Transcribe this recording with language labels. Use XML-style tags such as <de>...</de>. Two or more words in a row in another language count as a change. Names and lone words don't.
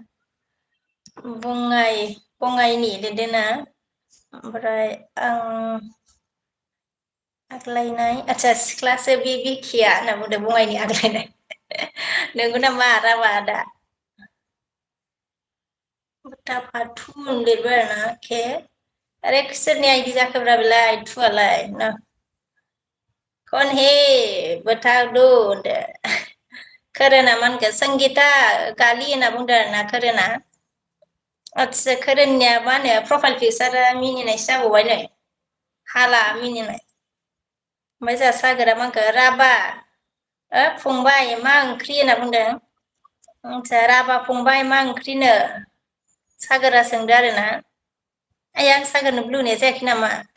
<brx>बङाइनि लिरदोंना ओमफ्राय आं आग्लायनाय आदसा सिख्लासो बे बिखिया होनना बुंदों बङाइनि आग्लायनाय नोंगौ नामा राभा आदा फाथुन लिरबाय आरोना के आरे सोरनि आइदि जाखोब्रा बेलाय थुआलाय</brx> <hi>कौन हे बताओ</hi> <brx>होनदो खोरोना मा होनखो संगिता गालि होनना बुंदों आरोना खोरोना आदसा खोरोननिया मा होनो</brx> <en>profile picture</en> <brx>मिनिनायसो जाबावबाय नै हाला मिनिनाय ओमफ्राय जोंहा सागोरा मा होनखो राभा फंबाय मा ओंख्रि होनना बुंदों आदसा राभा फंबाय मा ओंख्रिनो सागोरा सोंदो आरोना आइया आं सागोरनो ब्लु होनाय जायाखै नामा</brx>